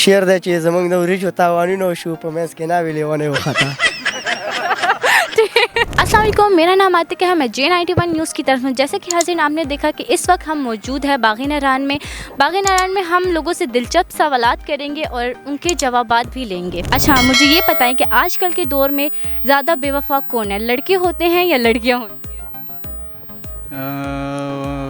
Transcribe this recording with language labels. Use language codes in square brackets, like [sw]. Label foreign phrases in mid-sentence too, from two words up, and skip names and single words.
[ps] شعر دی چې زمونږ د وریجو تاوانونه وشو په منځ کې ناوې لیونی وخته. [ar] السلام علیکم، [ur] میرا نام عاطق ہے، میں J91 نیوز کی طرف ہوں. جیسے کہ حاضرین آپ نے دیکھا کہ اس وقت ہم موجود ہیں باغ ناران میں. باغ ناران میں ہم لوگوں سے دلچسپ سوالات کریں گے اور ان کے جوابات بھی لیں گے. اچھا مجھے یہ بتائیں کہ آج کل کے دور میں زیادہ بے وفا کون ہے، لڑکے ہوتے ہیں یا لڑکیاں ہوتی ہیں؟